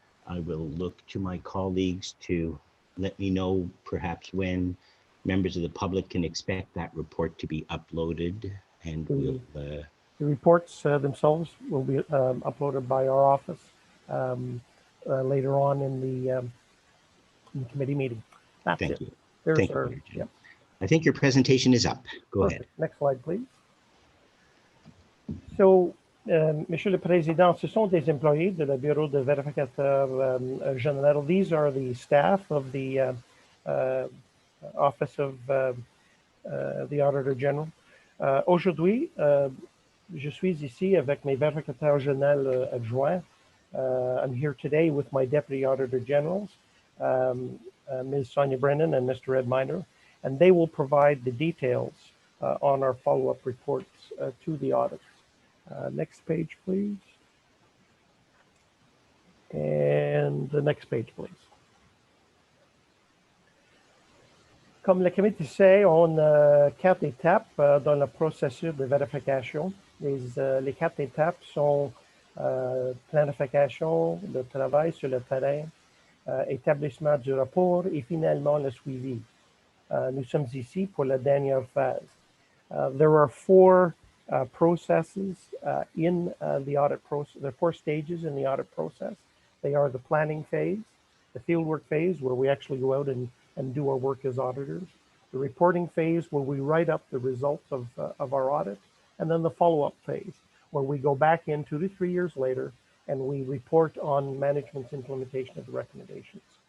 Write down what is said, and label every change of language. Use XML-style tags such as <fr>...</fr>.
<en>I will look to my colleagues to let me know perhaps when members of the public can expect that report to be uploaded, and we'll the reports themselves will be uploaded by our office later on in the committee meeting. That's thank it. you. There's Thank our, you. yep. I think your presentation is up. Go Perfect. ahead. Next slide, please.</en> <fr>So, Monsieur le Président, ce sont des employés de le Bureau de vérificateur général.</fr> <en>These are the staff of the Office of the Auditor General.</en> <fr>Aujourd'hui, je suis ici avec mes vérificateurs généraux adjoints.</fr> <en>I'm here today with my Deputy Auditor Generals, Ms. Sonia Brennan and Mr. Ed Miner, and they will provide the details on our follow-up reports to the audit. Next page, please. And the next page, please.</en> <fr>Comme le comité sait, on a 4 étapes dans le processus de vérification. Les 4 étapes sont planification, le travail sur le terrain, établissement du rapport et finalement le suivi. Nous sommes ici pour la dernière phase.</fr> <en>There are 4 processes in the audit process. There are 4 stages in the audit process. They are the planning phase, the fieldwork phase where we actually go out and do our work as auditors, the reporting phase where we write up the results of our audit, and then the follow-up phase where we go back in 2 to 3 years later and we report on management's implementation of the recommendations.</en>